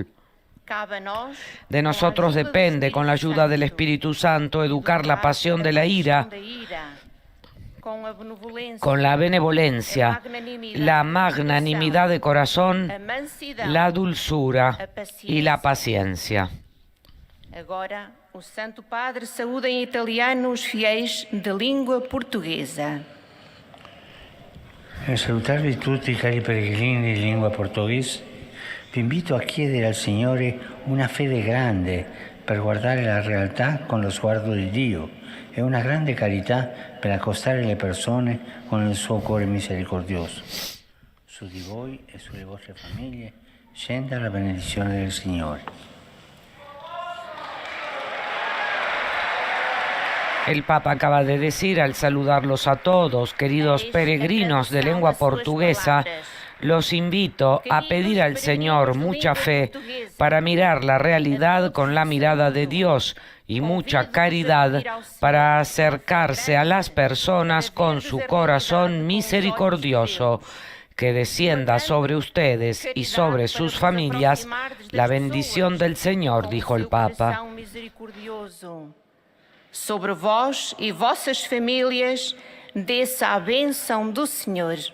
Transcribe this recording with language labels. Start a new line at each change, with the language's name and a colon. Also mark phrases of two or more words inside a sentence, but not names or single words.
Spanish: De nosotros depende, con la ayuda del Espíritu Santo, educar la pasión de la ira con la benevolencia, la magnanimidad de corazón, la dulzura y la paciencia.
Portuguese: Agora, o Santo Padre saúda em italiano os fiéis de língua portuguesa.
Italian: Nel salutarvi tutti, cari peregrini di lingua portoghese, vi invito a chiedere al Signore una fede grande per guardare la realtà con lo sguardo di Dio e una grande carità per accostare le persone con il suo cuore misericordioso. Su di voi e sulle vostre famiglie scenda la benedizione del Signore.
Spanish: El Papa acaba de decir al saludarlos a todos, queridos peregrinos de lengua portuguesa, los invito a pedir al Señor mucha fe para mirar la realidad con la mirada de Dios y mucha caridad para acercarse a las personas con su corazón misericordioso. Que descienda sobre ustedes y sobre sus familias la bendición del Señor, dijo el Papa.
Portuguese: Sobre vós e vossas famílias, desça a bênção do Senhor.